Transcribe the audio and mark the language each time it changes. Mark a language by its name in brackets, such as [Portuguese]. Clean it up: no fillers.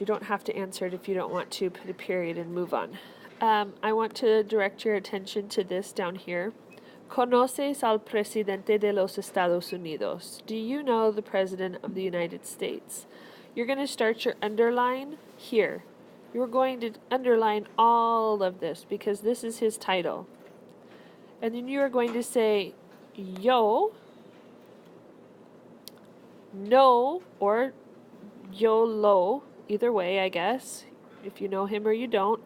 [English] You don't have to answer it if you don't want to. Put a period and move on. I want to direct your attention to this down here. [Spanish] ¿Conoces al presidente de los Estados Unidos? [English] Do you know the president of the United States? You're going to start your underline here. You're going to underline all of this because this is his title. And then you are going to say, yo, no, or yo lo, either way, I guess, if you know him or you don't.